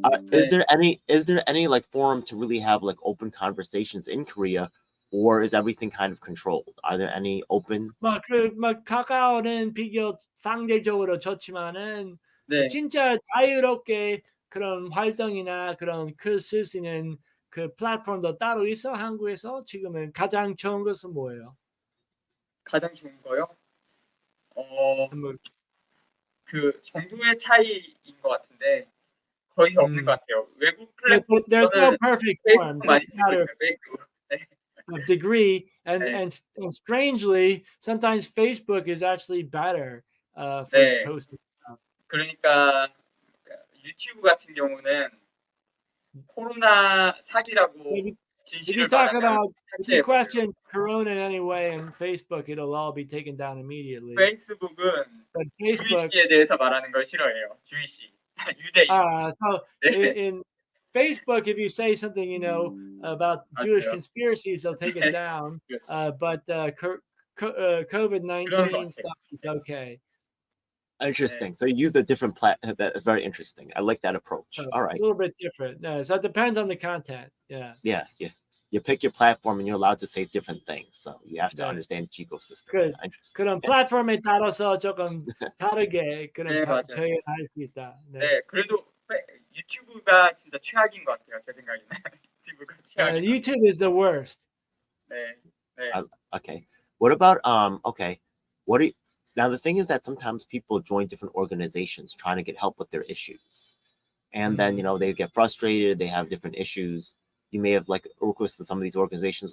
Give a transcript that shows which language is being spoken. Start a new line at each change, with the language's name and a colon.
English: Is there any like forum to really have like open conversations in Korea, or is everything kind of controlled? Are there any open?
Korean: 카카오는 비교 상대적으로 좋지만은 네. 진짜 자유롭게 그런 활동이나 그런 글 쓸 수 있는 그 플랫폼도 따로 있어. 한국에서 지금은 가장 좋은 것은 뭐예요? 가장 좋은 거요? 그 정도의 차이인 것 같은데 거의 없는 것 같아요. 외국 플랫폼
English: There's no perfect form.
Korean: 페이스북 많이 쓰고 있어요. 페이스북.
English: Of degree and strangely sometimes Facebook is actually better for posting stuff.
Korean: 그러니까 유튜브 같은 경우는 코로나 사기라고 진실을 말하면
English: if you question Corona in any way on Facebook, it'll all be taken down immediately.
Korean: 페이스북은 주의시에 대해서 말하는 걸 싫어해요. 주의시. 유대인.
English: So in Facebook, if you say something, about Jewish conspiracies, they'll take it down. But COVID-19 stuff is okay. Interesting. So you used a different That's very interesting. I like that approach. All right. A little bit different. So it depends on the content. Yeah. Yeah. You pick your platform and you're allowed to say different things. So you have to understand the ecosystem. Good.
Korean: 그런 플랫폼에 따라서 조금 다르게 그런 맞아요. 표현할 수 있다. 네, 그래도 유튜브가 진짜 최악인 것 같아요. 제 생각에는. 유튜브가 최악인.
English: YouTube is the worst.
Korean: 네.
English: Okay. What about okay? What Now, the thing is that sometimes people join different organizations trying to get help with their issues. And then, they get frustrated, they have different issues. You may have worked with some of these organizations.